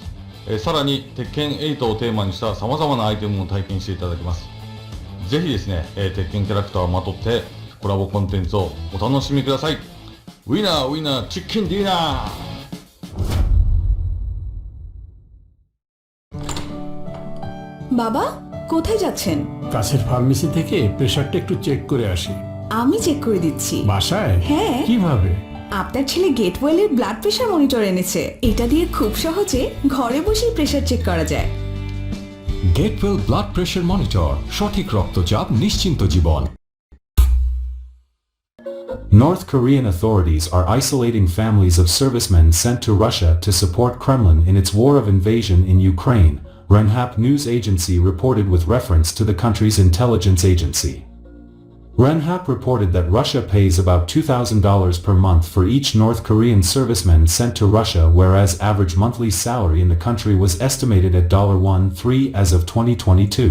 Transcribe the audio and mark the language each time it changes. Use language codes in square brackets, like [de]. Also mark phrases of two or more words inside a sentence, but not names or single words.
[ja] さらに鉄拳8をテーマにした様々なアイテムを体験していただきます。ぜひですね、鉄拳キャラクターをまとってコラボコンテンツをお楽しみください。 [en] Winner winner chicken dinner. [bn] বাবা কোথায় যাচ্ছেন? কাছের ফার্মেসি থেকে প্রেসারটা একটু চেক করে আসি। আমি চেক করে দিচ্ছি। বাসায়? হ্যাঁ। কিভাবে? আপনার ছেলে গেটওয়েলের [en] blood pressure monitor [bn] এনেছে। এটা দিয়ে খুব সহজে ঘরে বসেই প্রেসার চেক করা যায়। গেটওয়েল [en] blood pressure monitor, [bn] সঠিক রক্তচাপ, নিশ্চিন্ত জীবন। [en] North Korean authorities are isolating families of servicemen sent to Russia to support Kremlin in its war of invasion in Ukraine, Renhap news agency reported with reference to the country's intelligence agency. Renhap reported that Russia pays about $2,000 per month for each North Korean serviceman sent to Russia, whereas average monthly salary in the country was estimated at $1.3 as of 2022.